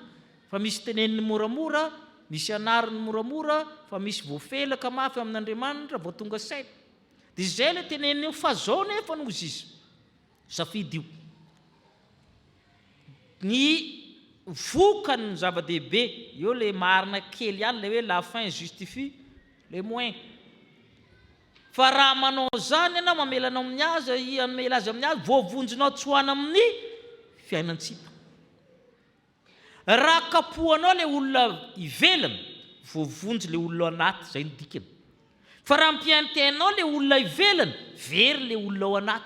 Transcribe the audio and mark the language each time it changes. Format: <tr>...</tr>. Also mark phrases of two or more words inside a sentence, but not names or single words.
<mg>Fa misy teneniny moramora, misy anariny moramora, fa misy voafelaka mafy amin'Andriamanitra vao tonga saina. Dia izay le teneniny fa zao nefa no izy izy. Safidy io. Ny vokany zava-dehibe, eo le marina kely ihany le hoe</mg> <fr>la fin justifie les moyens.</fr> <mg>Fa raha manao zany ianao mamelanao amin'ny azy, amela azy amin'ny azy, voavonjinao tsoana amin'ny fiainantsika. Raha kapohanao le olona ivelany, voavonjy le olona anaty, izay ny dikany. Fa raha mpiantenao le olona ivelany, very le olona ao anaty.</mg>